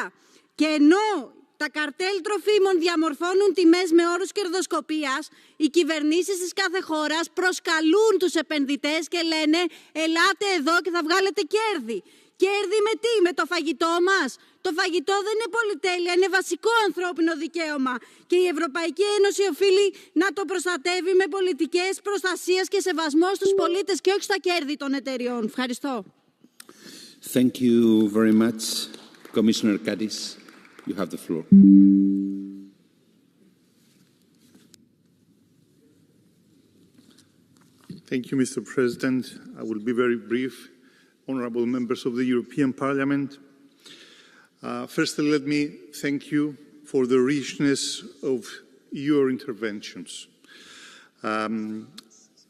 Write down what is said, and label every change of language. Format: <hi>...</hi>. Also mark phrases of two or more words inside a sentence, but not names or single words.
<el>Και ενώ τα καρτέλ τροφίμων διαμορφώνουν τιμές με όρους κερδοσκοπίας, οι κυβερνήσεις της κάθε χώρας προσκαλούν τους επενδυτές και λένε «Ελάτε εδώ και θα βγάλετε κέρδη». Κέρδη με τι, με το φαγητό μας? Το φαγητό δεν είναι πολυτέλεια, είναι βασικό ανθρώπινο δικαίωμα και η Ευρωπαϊκή Ένωση οφείλει να το προστατεύει με πολιτικές προστασίας και σεβασμό στους πολίτες και όχι στα κέρδη των εταιριών. Ευχαριστώ.</el> <en>Thank you very much, Commissioner Kadis. You have the floor. Thank you, Mr. President. I will be very brief. Honourable members of the European Parliament, firstly, let me thank you for the richness of your interventions.</en>